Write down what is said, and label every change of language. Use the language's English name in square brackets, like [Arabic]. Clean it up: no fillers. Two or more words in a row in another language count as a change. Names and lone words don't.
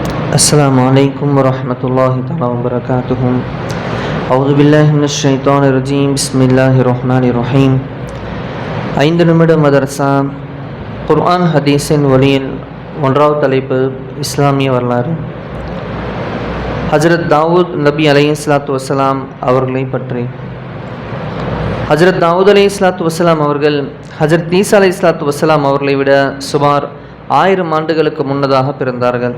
[Arabic] السلام عليكم ورحمة الله تعالى وبركاته. أعوذ بالله من الشيطان الرجيم. بسم الله الرحمن الرحيم. [Tamil] 5 நிமிட மதரசா குர்ஆன் ஹதீஸின் ஒளியில் ஒன்றாவது தலைப்பு இஸ்லாமிய வரலாறு. ஹஜ்ரத் தாவூத் நபி [Arabic] عليه الصلاة والسلام [Tamil] அவர்களை பற்றி. ஹஜ்ரத் தாவூத் [Arabic] عليه الصلاة والسلام [Tamil] அவர்கள் ஹஜ்ரத் ஈசா [Arabic] عليه الصلاة والسلام [Tamil] அவர்களை விட சுமார் 1000 ஆண்டுகளுக்கு முன்னதாக பிறந்தார்கள்.